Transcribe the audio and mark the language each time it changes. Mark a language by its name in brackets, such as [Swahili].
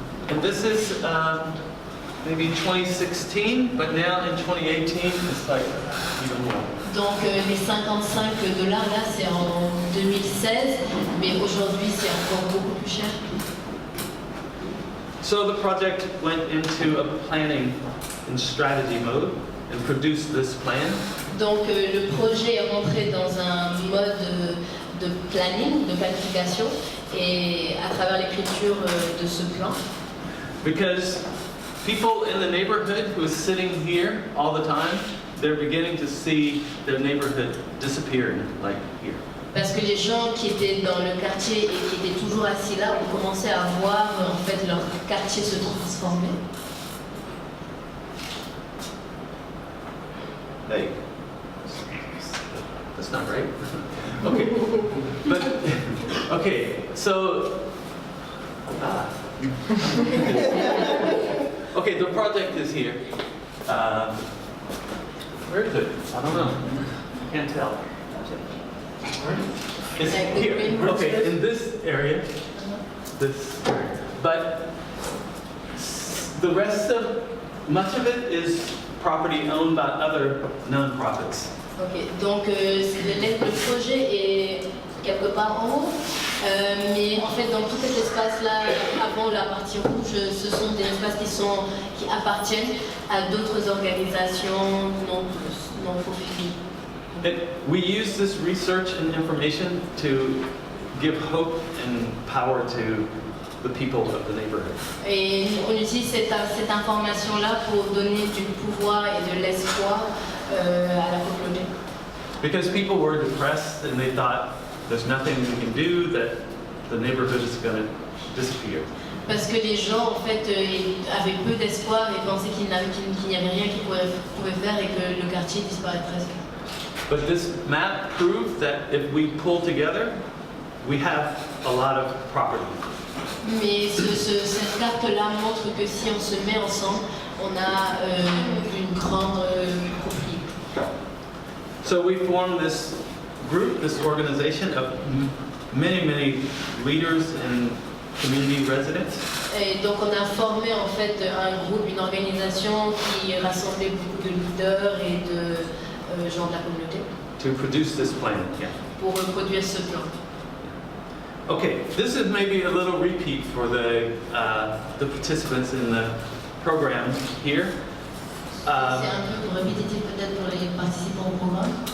[English] And this is maybe 2016, but now in 2018 it's like even more. [French] Donc les $55 là c'est en 2016, mais aujourd'hui c'est encore beaucoup plus cher. [English] So the project went into a planning and strategy mode and produced this plan. [French] Donc le projet est rentré dans un mode de planning, de planification, et à travers l'écriture de ce plan. [English] Because people in the neighborhood who are sitting here all the time, they're beginning to see their neighborhood disappearing, like here. [French] Parce que les gens qui étaient dans le quartier et qui étaient toujours assis là ont commencé à voir en fait leur quartier se transformer. [English] Hey, that's not right. Okay, but okay, so okay, the project is here. Where is it? I don't know. Can't tell. It's here. Okay, in this area. This, but the rest of much of it is property owned by other non-profits. [French] Ok, donc le projet est quelque part en haut, mais en fait dans tout cet espace-là, avant la partie rouge, ce sont des espaces qui appartiennent à d'autres organisations non profit. [English] We use this research and information to give hope and power to the people of the neighborhood. [French] Et on utilise cette information-là pour donner du pouvoir et de l'espoir à la communauté. [English] Because people were depressed and they thought there's nothing we can do, that the neighborhood is going to disappear. [French] Parce que les gens en fait avaient peu d'espoir et pensaient qu'il n'y avait rien qu'ils pouvaient faire et que le quartier disparaîtrait. [English] But this map proved that if we pull together, we have a lot of property. [French] Mais cette carte-là montre que si on se met ensemble, on a une grande propriété. [English] So we formed this group, this organization of many leaders and community residents. [French] Et donc on a formé en fait un groupe, une organisation qui rassemblait beaucoup de leaders et de gens de la communauté. [English] To produce this plan, yeah. [French] Pour produire ce plan. [English] Okay, this is maybe a little repeat for the participants in the program here. [French] C'est un peu répétitif peut-être pour les participants au programme.